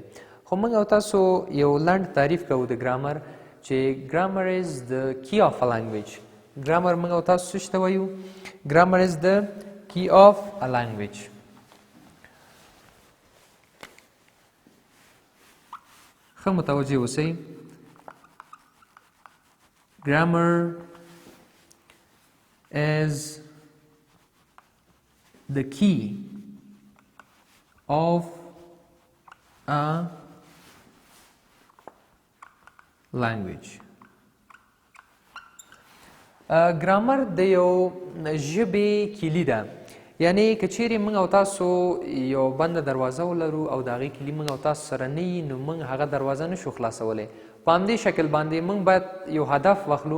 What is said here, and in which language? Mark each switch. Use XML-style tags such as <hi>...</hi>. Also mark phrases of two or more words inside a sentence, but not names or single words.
<ps>خو موږ او تاسو یو لنډ تعریف کوو د ګرامر چې</ps> <en>grammar is the key of a language.</en> <ps>ګرامر موږ او تاسو څه ته وایو؟</ps> <en>grammar is the key of a language.</en> <ps>ښه متوجه اوسئ.</ps> <en>Grammar is the key of a language.</en> <ps>ګرامر د یو ژبې کلي ده. یعنی که چیرې موږ او تاسو یو بنده دروازه ولرو او د هغې کلي موږ او تاسو سره نه وي نو موږ هغه دروازه نشو خلاصولی. په همدې شکل باندې موږ باید یو هدف واخلو.</ps>